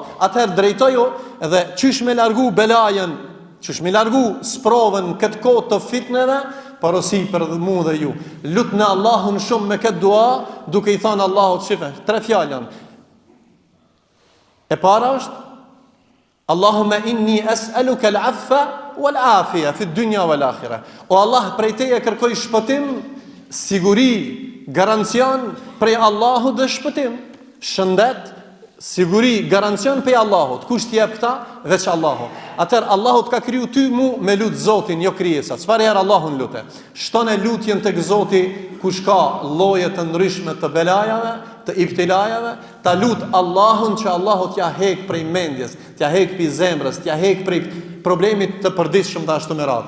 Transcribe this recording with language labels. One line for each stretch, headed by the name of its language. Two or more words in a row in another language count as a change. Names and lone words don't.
Albanian: Atëherë drejtoju edhe qysh me largu belajën, qysh me largu sprovën këtë kohë të fitneve, porosi për mua dhe ju. Lutni Allahun shumë me këtë dua, duke i thënë Allahut, shife, 3 fjalën. E para është
Arabic: اللهم إني أسألك العفو والعافية في الدنيا والآخرة.
Albanian: O Allah, prej teje kërkoj shpëtim, siguri, garancion prej Allahut dhe shpëtim. Shëndet, siguri, garancion prej Allahut. Kush t'i jep këta? Veç Allahu. Atëherë Allahut ka kriju ty mu me lut Zotin, jo krijesat. Çfarë herë Allahun lute? Shton e lutjen tek Zoti kush ka lloje të ndryshme të belajave, të ibtilajave, ta lut Allahun që Allahu t'ja hek prej mendjes, t'ja hek prej zemrës, t'ja hek prej problemit të përditshëm të ashtu me radhë.